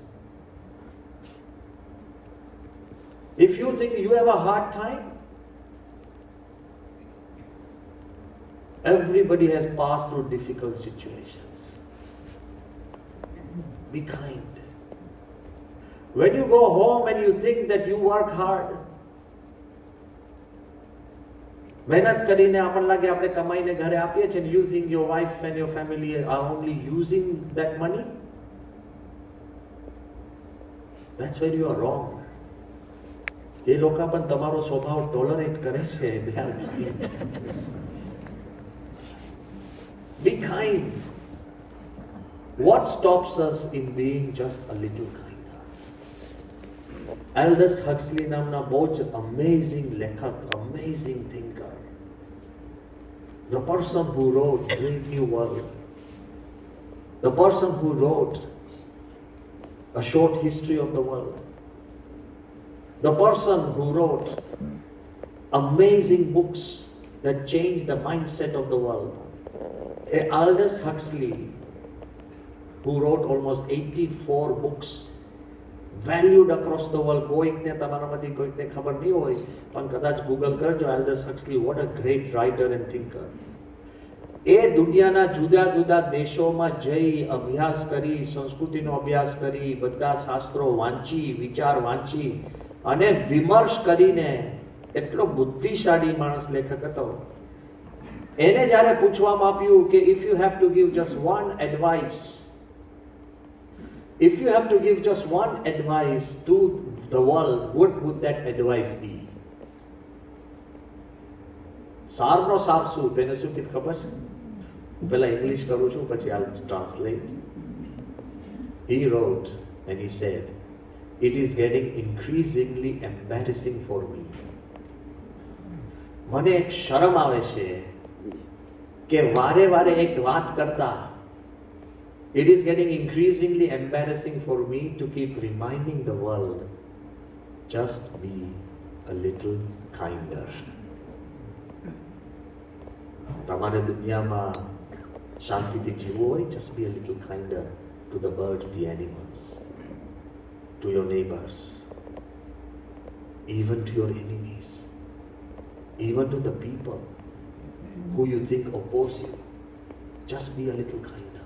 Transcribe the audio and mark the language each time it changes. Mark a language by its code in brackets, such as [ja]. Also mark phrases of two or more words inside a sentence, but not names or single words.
[en] If you think you have a hard time, everybody has passed through difficult situations. Be kind. When you go home and you think that you work hard, [gu] મહેનત કરીને આપણને લાગે આપણે કમાઈને ઘરે આપીએ છીએ, [en] and you think your wife and your family are only using that money, that's where you are wrong. [gu] એ લોકો પણ તમારો સ્વભાવ ટોલરેટ કરે છે. [en] They are kind. Be kind. What stops us in being just a little kinder? [gu] Aldous Huxley નામના બહુ જ amazing લેખક, [en] amazing thinker. The person who wrote Brave New World. The person who wrote A Short History of the World. The person who wrote amazing books that changed the mindset of the world. Aldous Huxley, who wrote almost 84 books, valued across the world. [gu] કોઈકને તમારામાંથી કોઈકને ખબર નહીં હોય, પણ કદાચ ગૂગલ કરજો Aldous Huxley, [en] what a great writer and thinker. [gu] એ દુનિયાના જુદા જુદા દેશોમાં જઈ અભ્યાસ કરી, સંસ્કૃતિનો અભ્યાસ કરી, બધા શાસ્ત્રો વાંચી, વિચાર વાંચી અને વિમર્શ કરીને એટલો બુદ્ધિશાળી માણસ લેખક હતો. એને જ્યારે પૂછવામાં આવ્યું કે [en] if you have to give just one advice to the world, what would that advice be? [gu] સારનો સાર શું? તેને શું કીધું ખબર છે? પહેલા ઇંગ્લિશ કરું છું, પછી [en] I'll translate. He wrote and he said, it is getting increasingly embarrassing for me. [gu] મને એક શરમ આવે છે કે વારે વારે એક વાત કરતા. [en] It is getting increasingly embarrassing for me to keep reminding the world, just be a little kinder. [gu] તમારે દુનિયામાં શાંતિથી જીવવું હોય, [en] just be a little kinder to the birds, the animals, to your neighbors, even to your enemies, even to the people who you think oppose you. Just be a little kinder.